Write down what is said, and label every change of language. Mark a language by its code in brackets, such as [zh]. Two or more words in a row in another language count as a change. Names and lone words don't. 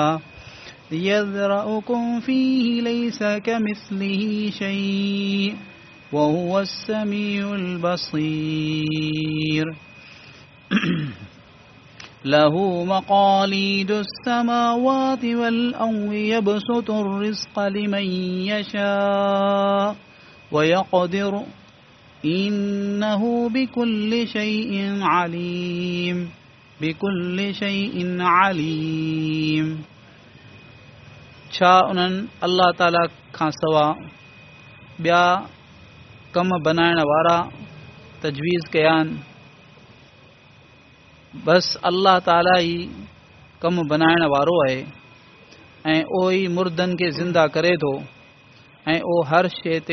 [ar] يذرأكم فيه ليس كمثله شيء وهو السميع البصير له مقاليد السماوات والأرض يبسط الرزق لمن يشاء ويقدر إنه بكل شيء عليم بكل شيء عليم [sd] छा उन्हनि अल्लाह ताला खां सवा ॿिया कम बनाइण वारा तजवीज़ कया आहिनि बस अल्लाह ताला ई कम बनाइण वारो आहे ऐं उहो ई मुर्दनि खे ज़िंदा करे थो ऐं उहो हर शइ ते